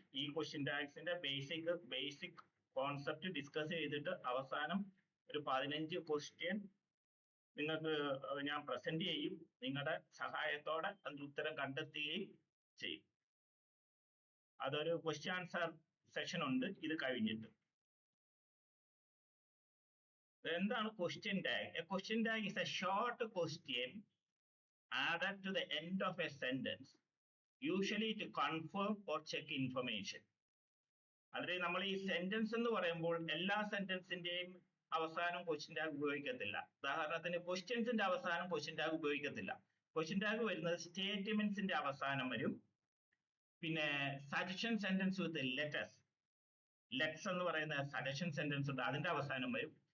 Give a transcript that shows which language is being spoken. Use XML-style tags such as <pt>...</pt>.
<ml>ഈ question ടാഗ്സിന്റെ basic concept discuss ചെയ്തിട്ട് അവസാനം ഒരു 15 ക്വസ്റ്റ്യൻ നിങ്ങൾക്ക് ഞാൻ പ്രസന്റ് ചെയ്യും. നിങ്ങളുടെ സഹായത്തോടെ അതിന്റെ ഉത്തരം കണ്ടെത്തുകയും ചെയ്യും. അതൊരു ക്വസ്റ്റ്യൻ ആൻസർ സെഷൻ ഉണ്ട് ഇത് കഴിഞ്ഞിട്ട്. എന്താണ് question tag?</ml> <en>A question tag is a short question added to the end of a sentence, usually to confirm or check information.</en> <ml>അതായത് നമ്മൾ ഈ സെന്റൻസ് എന്ന് പറയുമ്പോൾ എല്ലാ സെന്റൻസിന്റെയും അവസാനം ക്വസ്റ്റ്യൻ ടാഗ് ഉപയോഗിക്കത്തില്ല. ഉദാഹരണത്തിന് ക്വസ്റ്റ്യൻസിന്റെ അവസാനം ക്വസ്റ്റ്യൻ ടാഗ് ഉപയോഗിക്കത്തില്ല. ക്വസ്റ്റ്യൻ ടാഗ് വരുന്നത് സ്റ്റേറ്റ്മെന്റ്സിന്റെ അവസാനം വരും. പിന്നെ സജഷൻ സെന്റൻസ് വിത്ത് ലെറ്റ്സ് എന്ന് പറയുന്ന സജഷൻ സെന്റൻസ് ഉണ്ട്, അതിന്റെ അവസാനം വരും.</ml>